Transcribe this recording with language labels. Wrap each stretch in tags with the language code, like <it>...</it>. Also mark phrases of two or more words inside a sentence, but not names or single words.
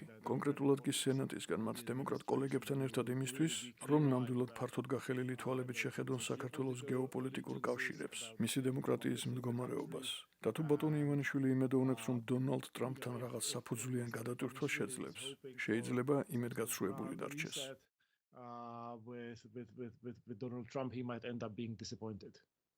<ka>კონკრეტულად კი სენატისგან მათ დემოკრატ კოლეგებთან ერთად იმისთვის, რომ ნამდვილად ფართოდ გახელილი თვალებით შეხედონ საქართველოს გეოპოლიტიკურ კავშირებს. მისი დემოკრატიის მდგომარეობას. და თუ ბატონი ივანიშვილი იმედოვნებს, რომ დონალდ ტრამპთან რაღაც საფუძვლიან გადატვირთვა შეძლებს, შეიძლება იმედგაცრუებული დარჩეს.</ka> <en>With Donald Trump, he might end up being disappointed.</en>